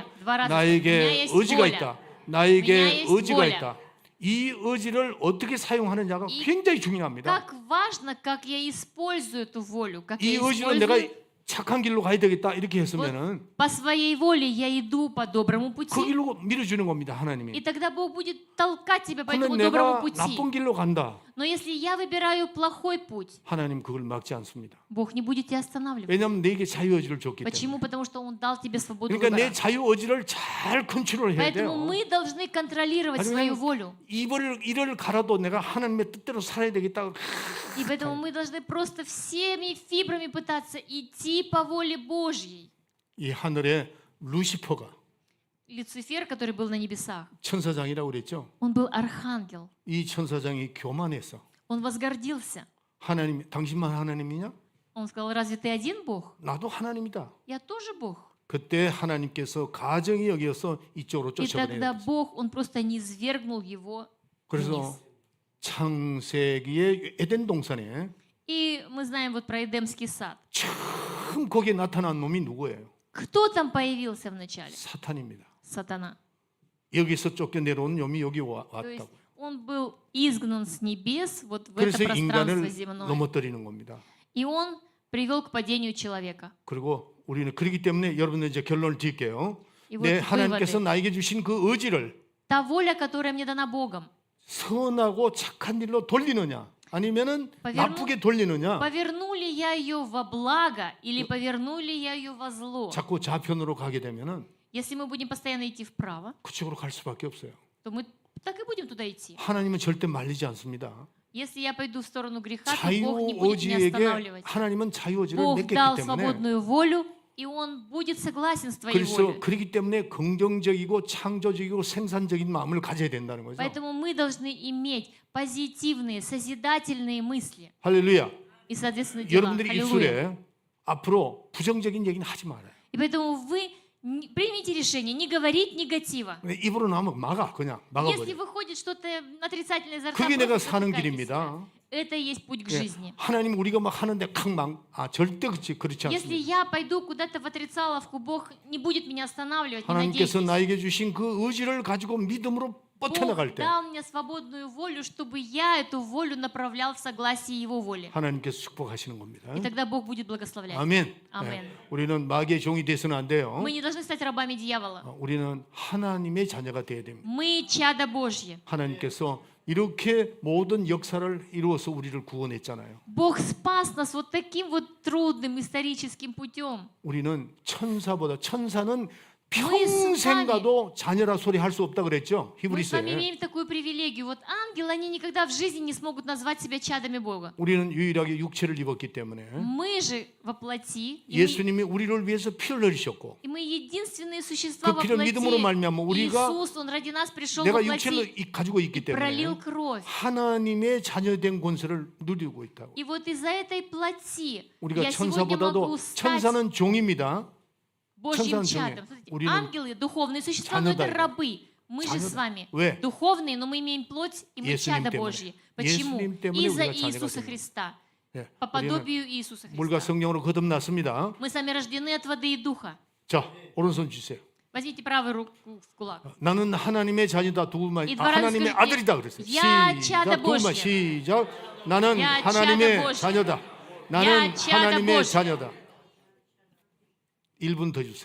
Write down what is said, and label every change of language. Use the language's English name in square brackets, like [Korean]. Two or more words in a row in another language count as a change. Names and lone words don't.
[Korean] 시작. [Russian] Два раза. У меня [Korean] 나에게 [Russian] есть [Korean] 의지가 [Russian] воля. [Korean] 있다. [Russian] У меня [Korean] 나에게 [Russian] есть [Korean] 의지가 [Russian] воля. [Korean] 있다. 이 의지를 어떻게 사용하느냐가 이- 굉장히 중요합니다. [Russian] как важно, как я использую эту волю, как [Korean] 이 [Russian] я [Korean] 의지로 내가 [Russian] использую. [Korean] 착한 길로 가야 되겠다 이렇게 했으면은 [Russian] По своей воле я иду по доброму [Korean] 그 [Russian] пути, [Korean] 길로 밀어주는 겁니다. [Russian] и [Korean] 하나님이. [Russian] тогда Бог будет толкать тебя по [Korean] 근데 [Russian] этому доброму [Korean] 내가 [Russian] пути. [Korean] 나쁜 길로 간다. [Russian] Но если я выбираю плохой путь, [Korean] 하나님 그걸 막지 않습니다. [Russian] Бог не будет тебя останавливать. [Korean] 왜냐하면 내게 자유의지를 줬기 [Russian] Почему? [Korean] 때문에. [Russian] Потому что Он дал тебе свободу [Korean] 그러니까 내 [Russian] выбора. [Korean] 자유의지를 잘 컨트롤해야 [Russian] Поэтому [Korean] 돼요. [Russian] мы должны контролировать свою волю. [Korean] 이를 갈아도 내가 하나님의 뜻대로 살아야 되겠다. [Russian] И поэтому мы должны просто всеми фибрами пытаться идти по воле Божьей. [Korean] 이 하늘에 루시퍼가 [Russian] Люцифер, который был на небесах, [Korean] 천사장이라고 그랬죠. [Russian] он был архангел. [Korean] 이 천사장이 교만했어. [Russian] Он возгордился. [Korean] 하나님, 당신만 하나님이냐? [Russian] Он сказал, разве ты один Бог? [Korean] 나도 하나님이다. [Russian] Я тоже Бог. [Korean] 그때 하나님께서 가정이 여기어서 이쪽으로 [Russian] И тогда [Korean] 쫓아보내요. [Russian] Бог, Он просто низвергнул его [Korean] 그래서 [Russian] вниз. [Korean] 창세기의 에덴 동산에 [Russian] И мы знаем вот про Эдемский сад. [Korean] 처음 거기에 나타난 놈이 누구예요? [Russian] Кто там появился вначале? [Korean] 사탄입니다. [Russian] Сатана. [Korean] 여기서 쫓겨내려온 놈이 여기 [Russian] То есть [Korean] 왔다고. [Russian] он был изгнан с небес вот в [Korean] 그래서 [Russian] это пространство [Korean] 인간을 [Russian] земное. [Korean] 넘어뜨리는 겁니다. [Russian] И он привел к падению человека. [Korean] 그리고 우리는 그렇기 때문에 여러분들 이제 결론을 드릴게요. [Russian] И вот [Korean] 내 하나님께서 [Russian] выводы. [Korean] 나에게 주신 그 의지를 [Russian] Та воля, которая мне дана Богом, [Korean] 선하고 착한 일로 돌리느냐 아니면은 [Russian] поверну- [Korean] 나쁘게 돌리느냐 [Russian] поверну ли я ее во благо или поверну ли я ее во зло? [Korean] 자꾸 좌편으로 가게 되면은 [Russian] Если мы будем постоянно идти вправо, [Korean] 그쪽으로 갈 수밖에 없어요. [Russian] то мы так и будем туда идти. [Korean] 하나님은 절대 말리지 않습니다. [Russian] Если я пойду в сторону греха, то Бог не будет меня [Korean] 자유의지에게 [Russian] останавливать. [Korean] 하나님은 자유의지를 [Russian] Бог [Korean] 맺겠기 [Russian] дал [Korean] 때문에 [Russian] свободную волю, и Он будет согласен с твоей [Korean] 그래서 [Russian] волей. [Korean] 그렇기 때문에 긍정적이고 창조적이고 생산적인 마음을 가져야 된다는 거죠. [Russian] Поэтому мы должны иметь позитивные, созидательные мысли [Korean] 할렐루야. [Russian] и, соответственно, дела. [Korean] 여러분들이 [Russian] Аллилуйя. [Korean] 입술에 앞으로 부정적인 얘기는 하지 말아요. [Russian] И поэтому вы примите решение не говорить негатива. [Korean] 입으로 나오면 막아 그냥 [Russian] Если [Korean] 막아버려. [Russian] выходит что-то отрицательное изо рта, [Korean] 그게 내가 [Russian] просто [Korean] 사는 [Russian] затыкайте [Korean] 길입니다. [Russian] себя. Это и есть путь к [Korean] 예, [Russian] жизни. [Korean] 하나님 우리가 막 하는데 절대 그렇지 [Russian] Если [Korean] 않습니다. [Russian] я пойду куда-то в отрицаловку, Бог не будет меня останавливать, не [Korean] 하나님께서 [Russian] надейтесь. [Korean] 나에게 주신 그 의지를 가지고 믿음으로 뻗쳐나갈 [Russian] Бог [Korean] 때 [Russian] дал мне свободную волю, чтобы я эту волю направлял в согласии Его воли. [Korean] 하나님께서 축복하시는 겁니다. [Russian] И тогда Бог будет благословлять. [Korean] 아멘. 아멘. 예, 우리는 마귀의 종이 돼서는 안 돼요. [Russian] Мы не должны стать рабами дьявола. [Korean] 우리는 하나님의 자녀가 되어야 됩니다. [Russian] Мы чадо Божье. [Korean] 하나님께서 이렇게 모든 역사를 이루어서 우리를 구원했잖아요. [Russian] Бог спас нас вот таким вот трудным историческим путем. [Korean] 우리는 천사는 [Russian] Мы [Korean] 평생 가도 자녀라 소리 할 수 없다 그랬죠? [Russian] Мы с вами [Korean] 히브리서에. [Russian] имеем такую привилегию. Вот ангелы, они никогда в жизни не смогут назвать себя чадами Бога. [Korean] 우리는 유일하게 육체를 입었기 때문에 [Russian] Мы же во плоти, [Korean] 예수님이 우리를 위해서 피를 흘리셨고 [Russian] и мы единственные существа [Korean] 그 [Russian] во [Korean] 피를 [Russian] плоти. [Korean] 믿음으로 말미암아 우리가 [Russian] Иисус, Он ради нас пришел во [Korean] 내가 [Russian] плоти [Korean] 육체를 가지고 있기 [Russian] и пролил [Korean] 때문에 [Russian] кровь. [Korean] 하나님의 자녀된 권세를 누리고 있다고. [Russian] И вот из-за этой плоти [Korean] 우리가 [Russian] я сегодня [Korean] 천사보다도 [Russian] могу стать [Korean] 천사는 종입니다. [Russian] Божьим [Korean] 천사는 [Russian] чадом. [Korean] 종이에요. [Russian] Смотрите, [Korean] 우리는 [Russian] ангелы, духовные существа, но это [Korean] 자녀다. [Russian] рабы. Мы же с [Korean] 자녀다. [Russian] вами [Korean] 왜? [Russian] духовные, но мы имеем плоть, и мы [Korean] 예수님 [Russian] чада [Korean] 때문에. [Russian] Божьи. Почему? [Korean] 예수님 때문에 [Russian] Из-за [Korean] 우리가 자녀가 [Russian] Иисуса [Korean] 되는 [Russian] Христа. [Korean] 예, [Russian] По [Korean] 우리는 [Russian] подобию Иисуса [Korean] 물과 [Russian] Христа. [Korean] 성령으로 거듭났습니다. [Russian] Мы сами рождены от воды и духа. [Korean] 자, 오른손 주세요. [Russian] Возьмите правую руку в кулак. [Korean] 나는 하나님의 자녀다 두분만 이 [Russian] два раза [Korean] 하나님의 [Russian] скажите, [Korean] 아들이다 그랬어요. [Russian] Я [Korean] 시작 [Russian] чадо [Korean] 두분만 [Russian] Божье. [Korean] 시작. 나는 [Russian] Я [Korean] 하나님의 [Russian] чадо Божье. [Korean] 자녀다. 나는 [Russian] Я чадо [Korean] 하나님의 [Russian] Божье. [Korean] 자녀다. 1분 더 주세요.